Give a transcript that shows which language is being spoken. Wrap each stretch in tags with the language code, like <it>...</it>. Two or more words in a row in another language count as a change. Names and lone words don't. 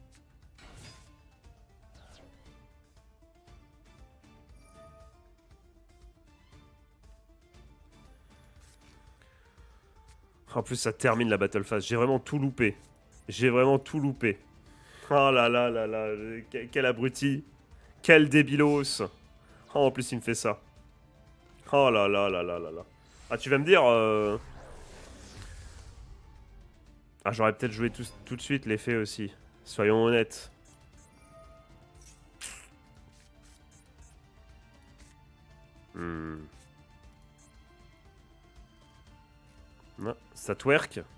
<fr>En plus, ça termine la</fr> <en>battle phase.</en> <fr>J'ai vraiment tout loupé. J'ai vraiment tout loupé. Oh là là là là. Quel abruti. Quel débilos. Oh, en plus, il me fait ça. Oh là là là là là là. Ah, tu vas me dire... Ah, j'aurais peut-être joué tout de suite l'effet aussi. Soyons honnêtes. Non, ça twerk.</fr>